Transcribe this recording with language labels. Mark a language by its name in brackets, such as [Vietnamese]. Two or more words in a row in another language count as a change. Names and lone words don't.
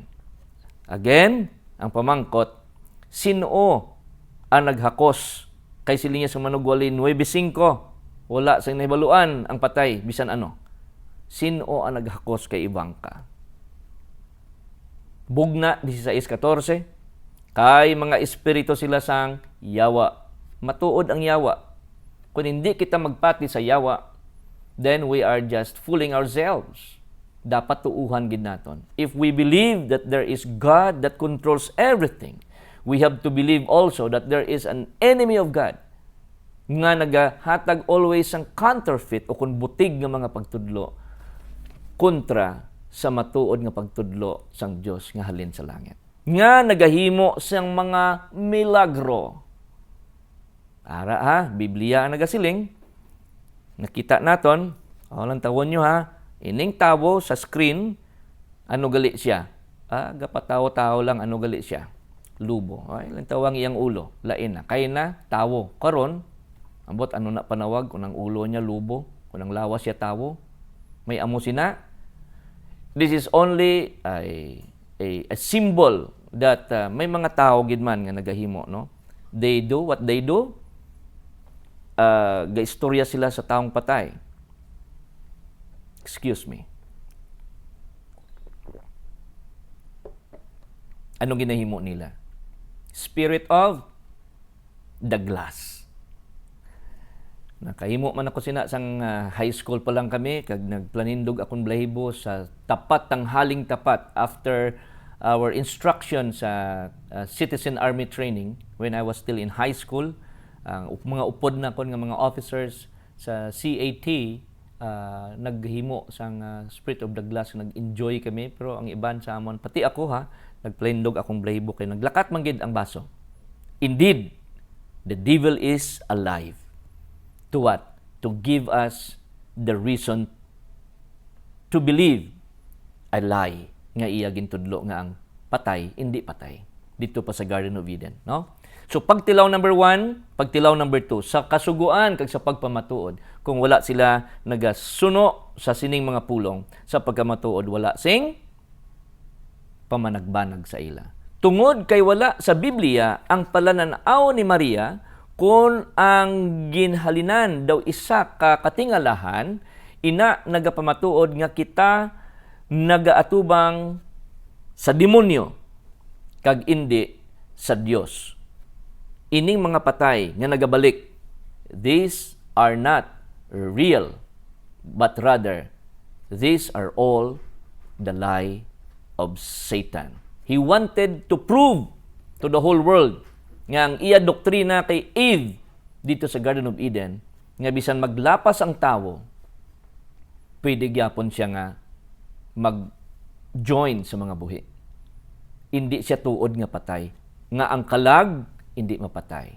[Hiligaynon] Again, ang pamangkot, sino ang naghakos kay siling niya sa manugwali 9:5, wala sa nahibaluan ang patay bisan ano. Sino ang naghakos kay Ivanka? Bugna 16:14, kay mga espiritu sila sang yawa. Matuod ang yawa. Kung hindi kita magpati sa yawa, [English] then we are just fooling ourselves. [Hiligaynon] Dapat tuuhan gid naton. [English] If we believe that there is God that controls everything, we have to believe also that there is an enemy of God [Hiligaynon] nga nagahatag always ang counterfeit o kung butig nga mga pagtudlo kontra sa matuod nga pagtudlo sang Dios nga halin sa langit. Nga nagahimo sang mga milagro. Ara ha, Biblia ang nagasiling. Nakita naton, lang tawon nyo ha, ining tawo sa screen, ano gali siya? Gapatawo-tawo lang, ano gali siya? Lubo. Ay, lang tawang iyang ulo, lain na. Kaya na, tawo. Karon, ambot ano na panawag, kunang ulo niya lubo, kunang lawas siya tawo. May amo sina. [English] This is only a symbol that [Hiligaynon] may mga tao gid man nga nagahimo, no? [English] They do what they do. [Hiligaynon] Gaistorya sila sa taong patay. [English] Excuse me. [Hiligaynon] Anong ginahimo nila? [English] Spirit of the glass. [Hiligaynon] Nakahimo man ako sina sang [English] high school [Hiligaynon] pa lang kami kag nagplanindog akong balahibo sa [Filipino] tapat tanghaling tapat [English] after our instruction sa Citizen Army Training when I was still in high school. [Hiligaynon] Mga upod na kon nga mga officers sa CAT naghimo sang Spirit of the Glass, nag-enjoy kami, pero ang iban sa amon pati ako ha nagplendog akong balahibo kay naglakat man gid ang baso. [English] Indeed, the devil is alive. To what? To give us the reason to believe a lie [Hiligaynon] nga iya gintudlo nga ang patay hindi patay dito pa sa [English] Garden of Eden, no? [Hiligaynon] So pagtilaw number 1, pagtilaw number 2, sa kasuguan kag sa pagpamatuod, kung wala sila nagasuno sa sining mga pulong, sa pagkamatuod wala sing pamanagbanag sa ila. Tungod kay wala sa Biblia ang palananaw ni Maria kung ang ginhalinan daw isa ka katingalahan, ina nagapamatuod nga kita nagaatubang sa demonyo kag indi sa Dios. Ining mga patay nga nagabalik, [English] these are not real, but rather, these are all the lie of Satan. He wanted to prove to the whole world [Hiligaynon] nga ang iya doktrina kay Eve dito sa Garden of Eden, nga bisan maglapas ang tawo, pwede gyapon siya nga mag-join sa mga buhi. Hindi siya tuod nga patay. Nga ang kalag, hindi mapatay.